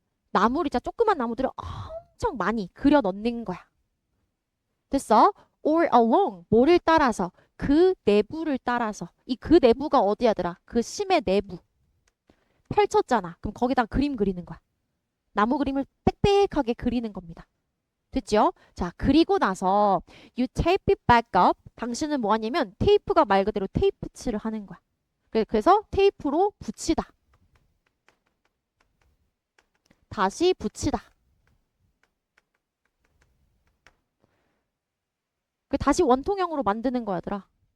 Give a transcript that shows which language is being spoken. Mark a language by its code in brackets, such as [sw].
[ko] 나무를 진짜 조그만 나무들을 엄청 많이 그려 넣는 거야. 됐어? [en] Or along. [ko] 뭐를 따라서? 그 내부를 따라서. 이 그 내부가 어디야더라? 그 심의 내부. 펼쳤잖아. 그럼 거기다 그림 그리는 거야. 나무 그림을 빽빽하게 그리는 겁니다. 됐죠? 자, 그리고 나서 [en] you tape it back up. [ko] 당신은 뭐 하냐면 테이프가 말 그대로 테이프 칠을 하는 거야. 그래서 테이프로 붙이다. 다시 붙이다. 다시 원통형으로 만드는 거야더라.